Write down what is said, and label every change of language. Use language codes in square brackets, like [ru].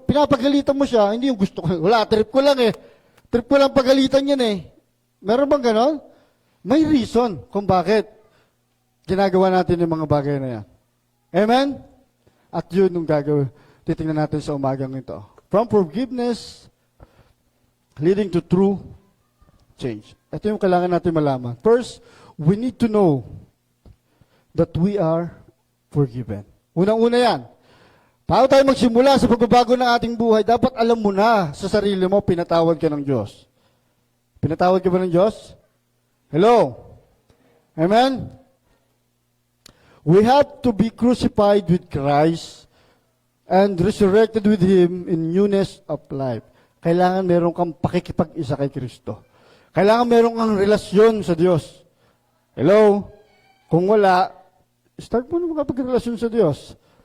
[tl] Pinapagalitan mo siya, hindi yung gusto ko. Wala, trip ko lang eh. Trip ko lang pagalitan yan eh. Meron bang ganon? May reason kung bakit ginagawa natin yung mga bagay na yan. Amen? At yun yung gagawin. Titingnan natin sa umagang ito. [en] From forgiveness, leading to true change. [tl] Ito yung kailangan natin malaman. [en] First, we need to know that we are forgiven. [tl] Unang-una yan. Paano tayo magsimula sa pagbabago ng ating buhay? Dapat alam mo na sa sarili mo, pinatawad ka ng Diyos. Pinatawad ka ba ng Diyos? Hello? Amen? [en] We have to be crucified with Christ and resurrected with Him in newness of life. [tl] Kailangan meron kang pakikipag-isa kay Kristo. Kailangan meron kang relasyon sa Diyos. Hello? Kung wala, start mo na makapag-relasyon sa Diyos.